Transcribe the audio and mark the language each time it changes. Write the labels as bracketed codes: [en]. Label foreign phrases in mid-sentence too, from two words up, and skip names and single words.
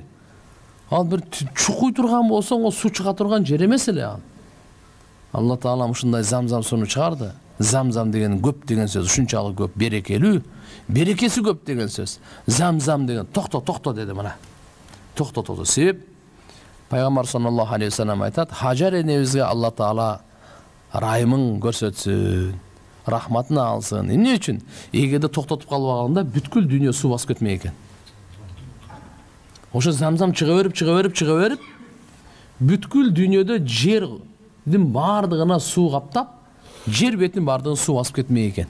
[ky] Ал бир чукуй турган болсо, о суу чыга турган жер эмес эле ал. Алла Таала ушундай Замзам сууну чыгарды. Замзам деген көп деген сөз, ушунчалык көп, берекелүү, берекеси көп деген сөз. Замзам деген токто деди мына. Токтотду. Себеп пайгамбар [ar] صلى الله عليه وسلم [ky] айтат, Хажар энебизге Алла Таала райымын көрсөтсүн, рахматын алсын. Эмне үчүн? Эгерде токтотуп калбаганда бүткүл дүйнө суу басып кетмек экен. Ошо Замзам чыга берип, бүткүл дүйнөдө жердин бардыгына суу каптап, жер бетинин бардыгын суу басып кетмек экен.